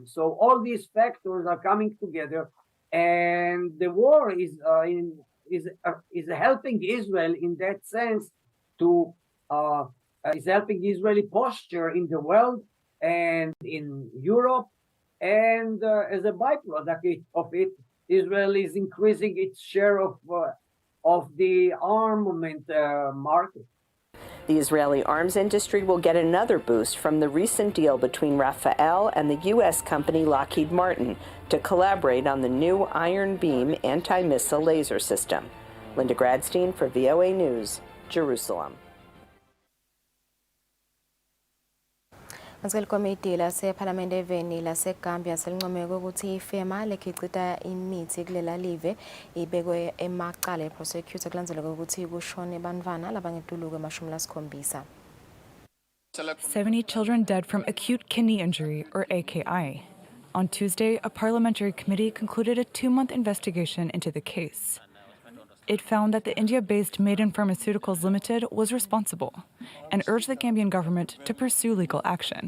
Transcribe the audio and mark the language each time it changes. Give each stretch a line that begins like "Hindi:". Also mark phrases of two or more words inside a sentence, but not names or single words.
English: So all these factors are coming together, and the war is helping Israel in that sense to is helping Israeli posture in the world and in Europe, and as a byproduct of it, Israel is increasing its share of the armament market. The Israeli arms industry will get another boost from the recent deal between Rafael and the U.S. company Lockheed Martin to collaborate on the new Iron Beam anti-missile laser system. Linda Gradstein for VOA News, Jerusalem.
Swati: Ikomiti lasePhalamende eveni laseGambia selincome ukuthi ifema lekhicita imithi kulela live ibekwe emacala eprosecutor kulandzeleka ukuthi kushone bantwana labangetuluku emashumi
English: 70 children dead from acute kidney injury, or AKI. On Tuesday, a parliamentary committee concluded a 2-month investigation into the case. It found that the India-based Maiden Pharmaceuticals Limited was responsible and urged the Gambian government to pursue legal action.